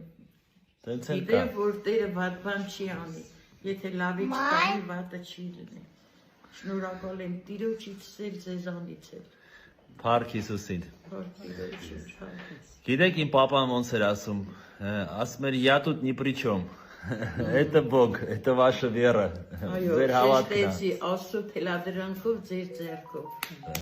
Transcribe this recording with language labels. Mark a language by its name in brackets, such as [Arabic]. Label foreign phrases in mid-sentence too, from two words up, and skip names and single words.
[Armenian] Տենց էլ կա։ Գիտեմ, որ Տերը վատ բան չի անի, եթե լավի չկանի, վատը չի լինի։ Շնորհակալ եմ Տիրոջից էլ ձեզանից էլ։ Փառք Հիսուսին։ Փառք Տիրոջից, փառք։ Գիտեք իմ պապան ոնց էր ասում էր [Russian] я тут ни при чем։ Это Бог, это ваша вера։ [Armenian] Այո, Ձեր հավատքն է։ շեշտեցի Աստծո թելադրանքով ձեր ձեռքով։